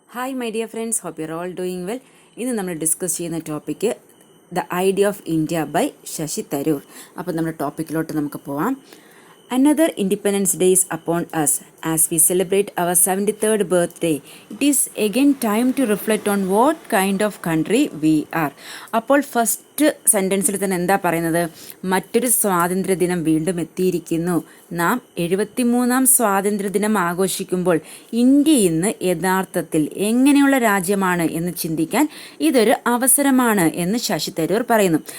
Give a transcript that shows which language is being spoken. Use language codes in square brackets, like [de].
[en] Hi my dear friends, hope you're all doing well. [ml] ഇന്ന് നമ്മൾ discuss ചെയ്യുന്ന topic the idea of India by Sasi Tharoor. അപ്പോൾ നമ്മുടെ ടോപ്പിക്കിലോട്ട് നമുക്ക് പോവാം. [en] Another Independence Day is upon us as we celebrate our 73rd birthday. It is again time to reflect on what kind of country we are. [ml] അപ്പോൾ first സെൻറ്റൻസിൽ തന്നെ എന്താ പറയുന്നത്? മറ്റൊരു സ്വാതന്ത്ര്യദിനം വീണ്ടും എത്തിയിരിക്കുന്നു. നാം 73-ാം സ്വാതന്ത്ര്യദിനം ആഘോഷിക്കുമ്പോൾ ഇന്ത്യ ഇന്ന് യഥാർത്ഥത്തിൽ എങ്ങനെയുള്ള രാജ്യമാണ് എന്ന് ചിന്തിക്കാൻ ഇതൊരു അവസരമാണ് എന്ന് ശശി തരൂർ പറയുന്നു.